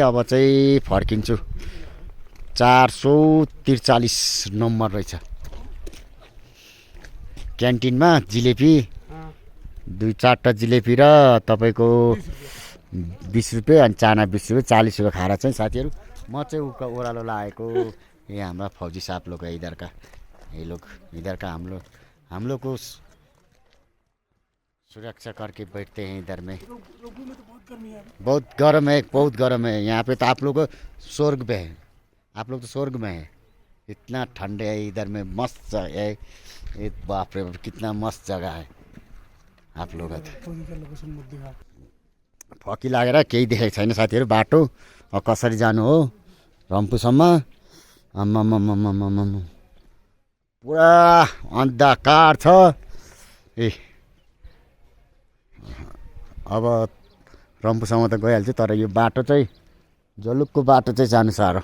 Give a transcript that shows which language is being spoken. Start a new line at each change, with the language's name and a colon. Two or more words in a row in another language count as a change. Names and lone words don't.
Nepali: अब चाहिँ फर्किन्छु। 443 नम्बर रहेछ। क्यान्टिनमा जिलेबी 2-4टा जिलेबी र तपाईको 20 रुपियाँ अनि चाना 20 रुपियाँ 40 रुपियाँ खाएर चाहिँ साथीहरू म चाहिँ ओह्रालो लागेको।
Hindi: ये हमारा फौजी साहब लोग है इधर का। ये लोग इधर का हम लोग को सुरक्षा करके बैठते हैं इधर में। बहुत गर्म है, बहुत गर्म है यहाँ पे। तो आप लोग स्वर्ग पे है, आप लोग तो स्वर्ग में है। इतना ठंडे है इधर में, मस्त है। बाप रे कितना मस्त जगह है आप लोग।
Nepali: फकी लागेर केही देखेको छैन साथीहरू। बाटो अब कसरी जानु हो रम्फूसम्म। आम्मामामामामामा पुरा अन्धकार छ। ए अब रम्फूसम्म त गइहाल्छु, तर यो बाटो चाहिँ जलुकको बाटो चाहिँ जानु साह्रो।